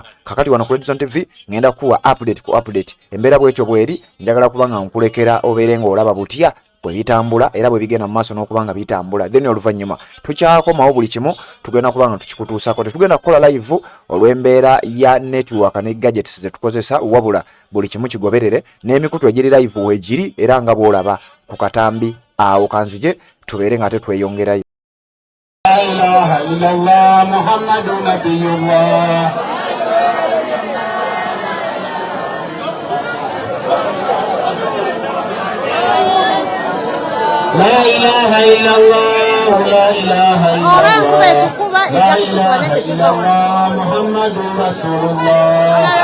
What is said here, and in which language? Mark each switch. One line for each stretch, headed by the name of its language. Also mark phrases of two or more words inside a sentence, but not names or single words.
Ganda: Kakati wano ku Red Zone TV ngenda kuwa update ku update, embeera bw'etyo bw'eri njagala kuba nga nkulekera obeere ng'olaba butya bwe bitambula era bwe bigenda mu maaso n'okuba nga bitambula, then oluvannyuma tukyakomawo buli kimu tugenda kuba nga tukikutuusako. Tetugenda kukola live olw'embeera ya network ne gadgets ze tukozesa, wabula buli kimu kigoberere n'emikutu egiri live weegiri era nga bw'olaba ku katambi awo. Kanzije tubeere nga tetweyongerayo.
Arabic: لا إله إلا الله محمد نبي الله. لا إله إلا الله، لا إله إلا الله، لا إله إلا الله، محمد رسول الله.